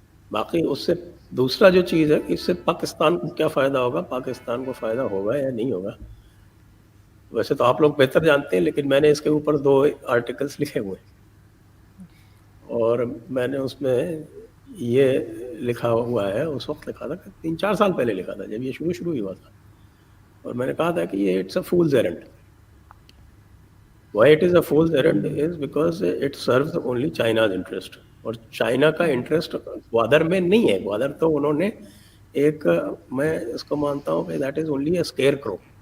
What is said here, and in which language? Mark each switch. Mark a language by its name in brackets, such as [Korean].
[Urdu] باقی اس سے دوسرا جو چیز ہے, اس سے پاکستان کو کیا فائدہ ہوگا, پاکستان کو فائدہ ہوگا یا نہیں ہوگا, ویسے تو آپ لوگ بہتر جانتے ہیں, لیکن میں نے اس کے اوپر 2 آرٹیکلس لکھے ہوئے ہیں. اور میں نے اس میں یہ لکھا ہوا ہے, اس وقت لکھا تھا 3-4 سال پہلے لکھا تھا جب یہ شروع ہی ہوا تھا, اور میں نے کہا تھا کہ یہ [English] It's a fool's errand. Why it is a fool's errand is because it serves only China's interest. [Urdu] اور چائنا کا انٹرسٹ گوادر میں نہیں ہے. گوادر تو انہوں نے ایک, میں اس کو مانتا ہوں کہ [English] That is only a scarecrow.